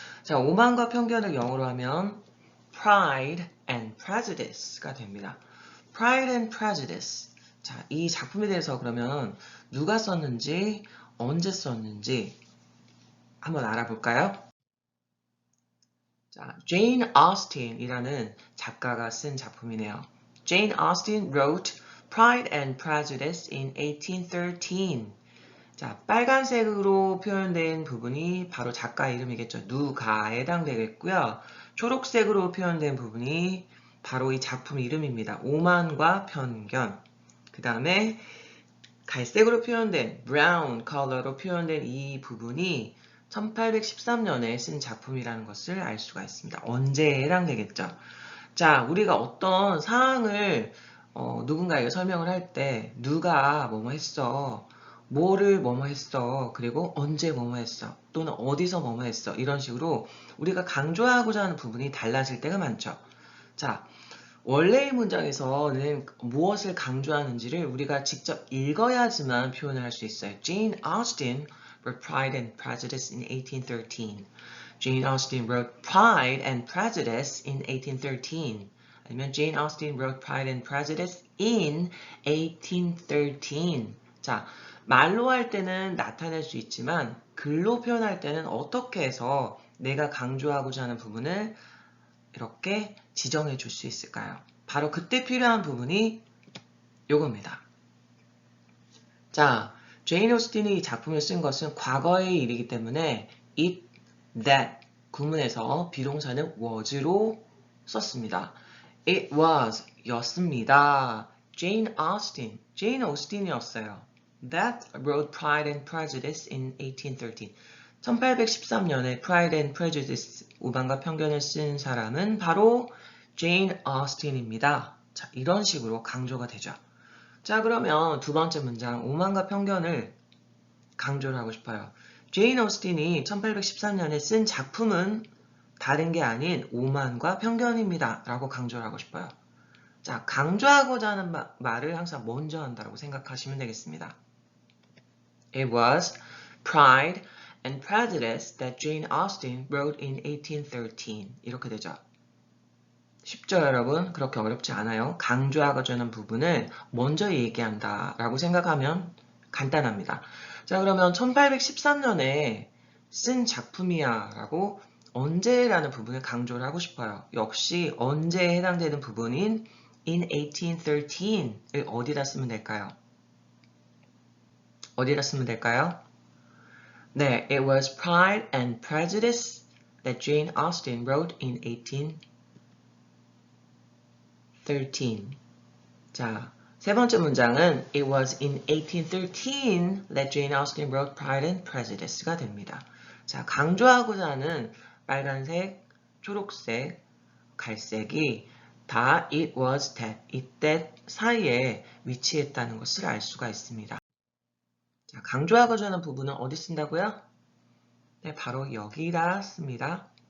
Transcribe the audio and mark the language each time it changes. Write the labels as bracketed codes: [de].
[ko] 자, 오만과 편견을 영어로 하면 Pride and Prejudice가 됩니다. [en] Pride and Prejudice. [ko] 자, 이 작품에 대해서 그러면 누가 썼는지, 언제 썼는지 한번 알아볼까요? 자, Jane Austen이라는 작가가 쓴 작품이네요. [en] Jane Austen wrote Pride and Prejudice in 1813. [ko] 자, 빨간색으로 표현된 부분이 바로 작가 이름이겠죠. 누가에 해당되겠고요. 초록색으로 표현된 부분이 바로 이 작품 이름입니다. 오만과 편견. 그 다음에 갈색으로 표현된 brown 컬러로 표현된 이 부분이 1813년에 쓴 작품이라는 것을 알 수가 있습니다. 언제에 해당되겠죠? 자, 우리가 어떤 사항을 누군가에게 설명을 할 때 누가 뭐뭐 했어, 뭐를 뭐뭐 했어, 그리고 언제 뭐뭐 했어, 또는 어디서 뭐뭐 했어 이런 식으로 우리가 강조하고자 하는 부분이 달라질 때가 많죠. 자, 원래의 문장에서는 무엇을 강조하는지를 우리가 직접 읽어야지만 표현을 할 수 있어요. [en] Jane Austen wrote Pride and Prejudice in 1813. Jane Austen wrote Pride and Prejudice in 1813. [ko] 아니면 [en] Jane Austen wrote Pride and Prejudice in 1813. [ko] 자, 말로 할 때는 나타낼 수 있지만 글로 표현할 때는 어떻게 해서 내가 강조하고자 하는 부분을 이렇게 지정해 줄 수 있을까요? 바로 그때 필요한 부분이 요겁니다. 자, 제인 오스틴이 이 작품을 쓴 것은 과거의 일이기 때문에 it, that 구문에서 비동사는 was로 썼습니다. [en] It was [ko] 였습니다. [en] Jane Austen, 제인 오스틴이었어요. That wrote Pride and Prejudice in 1813. [ko] 1813년에 Pride and Prejudice, 오만과 편견을 쓴 사람은 바로 제인 오스틴입니다. 자, 이런 식으로 강조가 되죠. 자, 그러면 두 번째 문장, 오만과 편견을 강조를 하고 싶어요. 제인 오스틴이 1813년에 쓴 작품은 다른 게 아닌 오만과 편견입니다. 라고 강조를 하고 싶어요. 자, 강조하고자 하는 말을 항상 먼저 한다고 생각하시면 되겠습니다. [en] It was Pride and Prejudice that Jane Austen wrote in 1813. [ko] 이렇게 되죠. 쉽죠, 여러분? 그렇게 어렵지 않아요. 강조하고자 하는 부분을 먼저 얘기한다 라고 생각하면 간단합니다. 자, 그러면 1813년에 쓴 작품이야 라고 언제라는 부분을 강조를 하고 싶어요. 역시 언제에 해당되는 부분인 in 1813을 어디다 쓰면 될까요? 어디다 쓰면 될까요? 네, [en] it was Pride and Prejudice that Jane Austen wrote in 1813. [ko] 자, 세 번째 문장은 [en] It was in 1813 that Jane Austen wrote Pride and Prejudice가 됩니다. [ko] 자, 강조하고자 하는 빨간색, 초록색, 갈색이 다 it was that, it that 사이에 위치했다는 것을 알 수가 있습니다. 자, 강조하고자 하는 부분은 어디 쓴다고요? 네, 바로 여기다 씁니다.